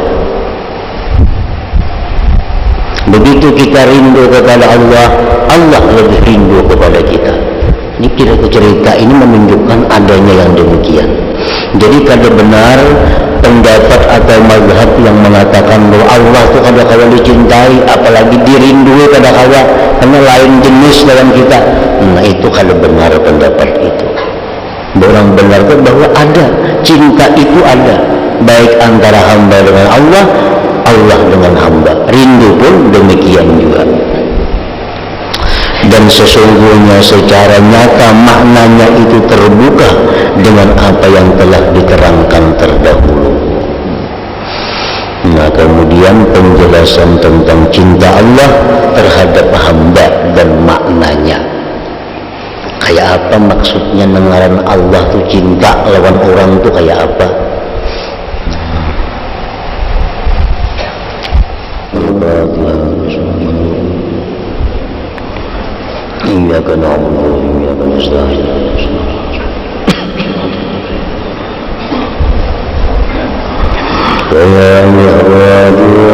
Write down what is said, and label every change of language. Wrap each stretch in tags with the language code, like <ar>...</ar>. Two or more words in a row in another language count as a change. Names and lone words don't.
<id>Begitu kita rindu kepada Allah, Allah lebih rindu kepada kita. Ini cerita ini menunjukkan adanya yang demikian. Jadi kada benar pendapat atau mazhab yang mengatakan bahwa Allah itu kada-kada dicintai, apalagi dirindui kada-kada, karena lain jenis dalam kita. Nah, itu kada benar pendapat itu. Orang benar itu bahwa ada cinta, itu ada baik antara hamba dengan Allah, Allah dengan hamba. Rindu pun demikian juga. Dan sesungguhnya secara nyata maknanya itu terbuka dengan apa yang telah diterangkan terdahulu. Nah, kemudian penjelasan tentang cinta Allah terhadap hamba dan maknanya.</id> <bjn>Kayak apa maksudnya nengaran Allah tuh cinta lawan orang tuh kayak apa?</bjn> <ar>Iyyaka na'budu wa iyyaka nasta'in.</ar> <id>Ya</id>